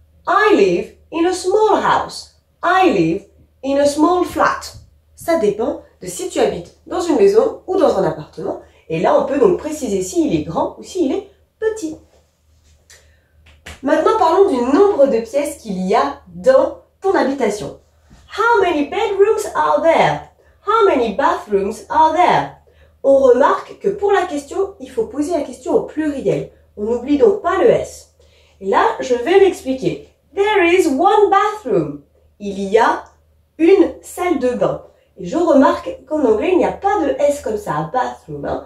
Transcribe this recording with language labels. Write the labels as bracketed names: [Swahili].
[English] I live in a small house. I live in a small flat. [French] Ça dépend de si tu habites dans une maison ou dans un appartement. Et là, on peut donc préciser s'il est grand ou s'il est petit. Maintenant, parlons du nombre de pièces qu'il y a dans ton habitation. [English] How many bedrooms are there? How many bathrooms are there? [French] On remarque que pour la question, il faut poser la question au pluriel. On n'oublie donc pas le S. Et là, je vais m'expliquer. [English] There is one bathroom. [French] Il y a une salle de bain. Et je remarque qu'en anglais, il n'y a pas de S comme ça, bathroom.